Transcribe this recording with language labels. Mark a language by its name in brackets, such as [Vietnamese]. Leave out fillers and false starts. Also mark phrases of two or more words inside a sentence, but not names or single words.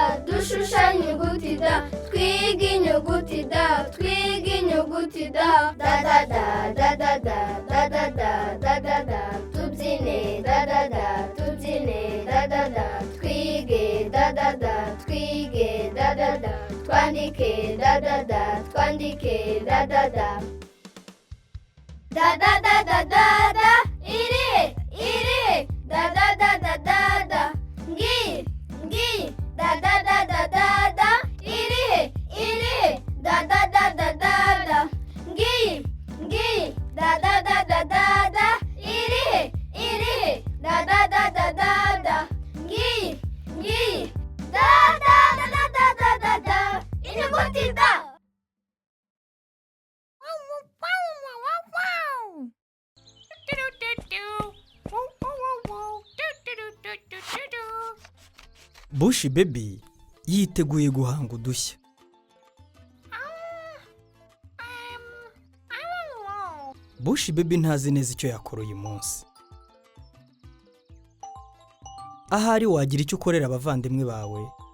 [Kinyarwanda] da, twiga inyuguti da, da, tubyine, twige, twige, twandike, twandike, da, iri, da, ngi, da, iri, da, ngi, da, iri, da, ngi, da, inyuguti da. Bushi Baby yiteguye guhanga udushya. Bushi Baby ntazi neza icyo yakora uyu munsi. Ahari wagira icyo ukorera abavandimwe bawe.